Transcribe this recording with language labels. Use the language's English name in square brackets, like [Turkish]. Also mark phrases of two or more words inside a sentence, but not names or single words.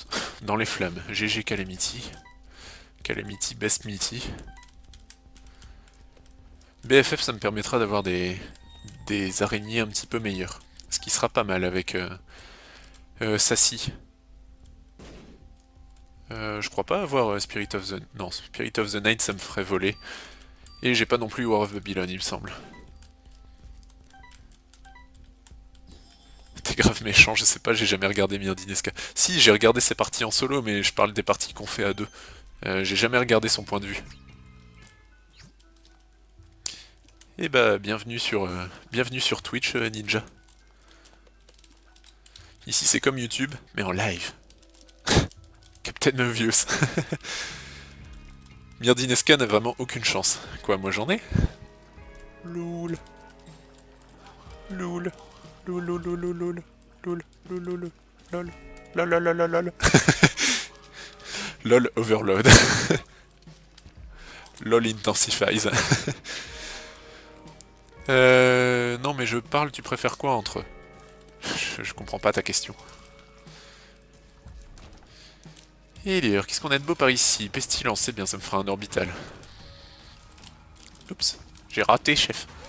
[French] Dans les flammes. GG Calamity. Calamity Best Meaty. BFF, ça me permettra d'avoir des araignées un petit peu meilleures. Ce qui sera pas mal avec Sassy. Je crois pas avoir Spirit of the... Non, Spirit of the Night, ça me ferait voler. Et j'ai pas non plus War of Babylon, il me semble. T'es grave méchant, je sais pas, j'ai jamais regardé Mirdinesca. Si, j'ai regardé ses parties en solo, mais je parle des parties qu'on fait à deux. J'ai jamais regardé son point de vue. Et bah, bienvenue sur Twitch, Ninja. Ici, c'est comme YouTube, mais en live. Captain Mobius. Mirdinesca n'a vraiment aucune chance. Quoi, moi j'en ai? Loul. Loul. Loul, loul, loul, loul, loul. Loul, loul, loul, lol. Lol, lol, lol, lol. [English] LOL overload. LOL intensifies. [French] Non mais je parle, tu préfères quoi entre eux? Je comprends pas ta question. Et d'ailleurs, qu'est-ce qu'on a de beau par ici? Pestilence, c'est bien, ça me fera un orbital. Oups, j'ai raté, chef.